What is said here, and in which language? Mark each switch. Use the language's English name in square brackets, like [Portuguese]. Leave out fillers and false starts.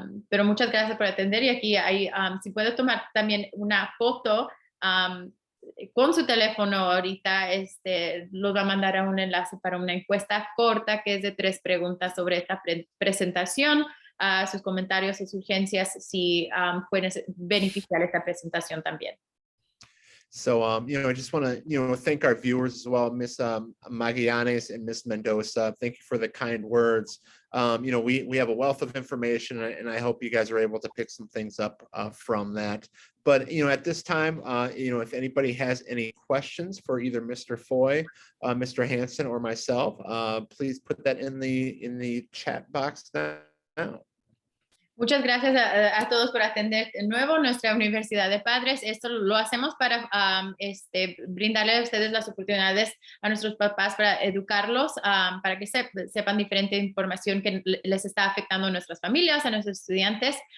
[Spanish] Pero muchas gracias por atender, y aquí si puede tomar también una foto con su teléfono ahorita, los va a mandar a un enlace para una encuesta corta que es de 3 preguntas sobre esta presentación, sus comentarios, sus urgencias, si pueden beneficiar esta presentación también. [English] So, I just want to, thank our viewers as well, Miss Magallanes and Miss Mendoza. Thank you for the kind words. We have a wealth of information, and I hope you guys are able to pick some things up from that. But, at this time, if anybody has any questions for either Mr. Foy, Mr. Hansen, or myself, please put that in the chat box now. [Spanish] Muchas gracias a todos por atender de nuevo nuestra Universidad de Padres. Esto lo hacemos para brindarle a ustedes las oportunidades a nuestros papás para educarlos, para que sepan diferente información que les está afectando a nuestras familias, a nuestros estudiantes.